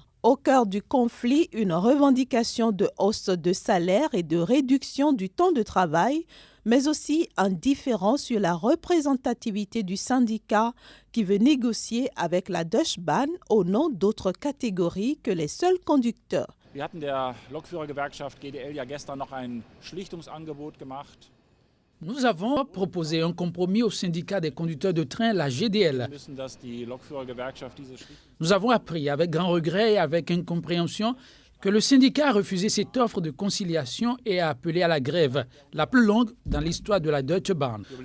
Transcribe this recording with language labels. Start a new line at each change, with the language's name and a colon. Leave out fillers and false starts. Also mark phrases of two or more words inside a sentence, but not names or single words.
French: Au cœur du conflit, une revendication de hausse de salaire et de réduction du temps de travail, mais aussi un différend sur la représentativité du syndicat qui veut négocier avec la Deutsche Bahn au nom d'autres catégories que les seuls conducteurs.
German: Wir hatten der Lokführergewerkschaft GDL ja gestern noch ein Schlichtungsangebot gemacht.
French: Nous avons proposé un compromis au syndicat des conducteurs de train, la GDL. Nous avons appris avec grand regret et avec incompréhension que le syndicat a refusé cette offre de conciliation et a appelé à la grève, la plus longue dans l'histoire de la Deutsche Bahn.